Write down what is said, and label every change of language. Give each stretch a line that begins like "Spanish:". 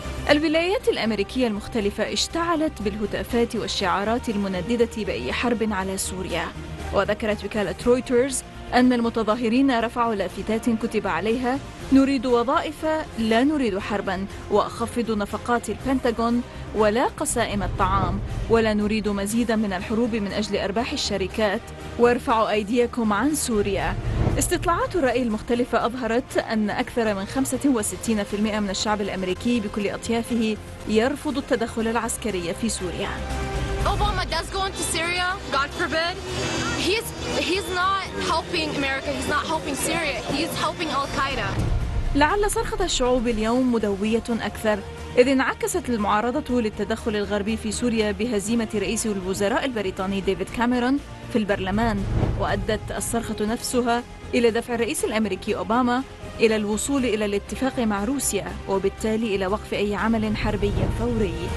Arabic: الولايات الأمريكية المختلفة اشتعلت بالهتافات والشعارات المنددة بأي حرب على سوريا، وذكرت وكالة رويترز أن المتظاهرين رفعوا لافتات كتب عليها: نريد وظائف لا نريد حربا، وأخفض نفقات البنتاغون ولا قسائم الطعام، ولا نريد مزيدا من الحروب من أجل أرباح الشركات، وارفعوا أيديكم عن سوريا. استطلاعات الرأي المختلفة أظهرت أن أكثر من 65% من الشعب الأمريكي بكل أطيافه يرفض التدخل العسكري في سوريا.
English: Obama does go into Syria, God forbid. He's not helping America, he's not helping Syria, he's helping Al-Qaeda.
Arabic: لعل صرخة الشعوب اليوم مدوية أكثر، إذ انعكست المعارضة للتدخل الغربي في سوريا بهزيمة رئيس الوزراء البريطاني ديفيد كاميرون في البرلمان، وأدت الصرخة نفسها إلى دفع الرئيس الأمريكي أوباما إلى الوصول إلى الاتفاق مع روسيا، وبالتالي إلى وقف أي عمل حربي فوري.